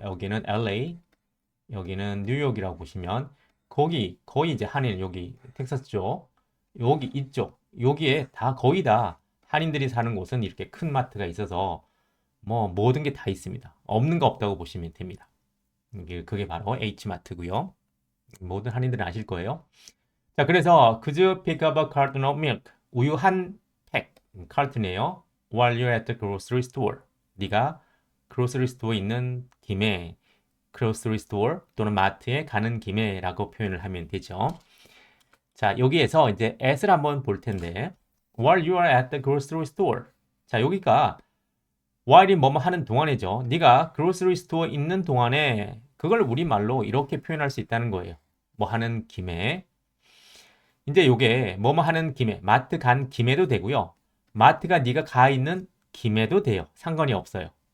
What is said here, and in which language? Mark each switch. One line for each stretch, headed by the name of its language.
Korean: 여기는 LA, 여기는 뉴욕이라고 보시면 거의 이제 한인 여기 텍사스 쪽, 여기 이쪽, 여기에 다 거의 다 한인들이 사는 곳은 이렇게 큰 마트가 있어서 뭐 모든 게 다 있습니다. 없는 거 없다고 보시면 됩니다. 그게 바로 H마트고요. 모든 한인들은 아실 거예요.
English: 자, 그래서 Could you pick up a carton of milk?
Korean: 우유 한 팩, 카르튼이에요.
English: While you're at the grocery store.
Korean: 네가 grocery store 있는 김에 grocery store 또는 마트에 가는 김에라고 표현을 하면 되죠. 자, 여기에서 이제 at을 한번 볼 텐데
English: While you are at the grocery store.
Korean: 자, 여기가 while이 뭐뭐 하는 동안이죠. 네가 grocery store 있는 동안에 그걸 우리말로 이렇게 표현할 수 있다는 거예요. 뭐 하는 김에. 이제 요게 뭐뭐 하는 김에 마트 간 김에도 되고요. 마트가 네가 가 있는 김에도 돼요. 상관이 없어요.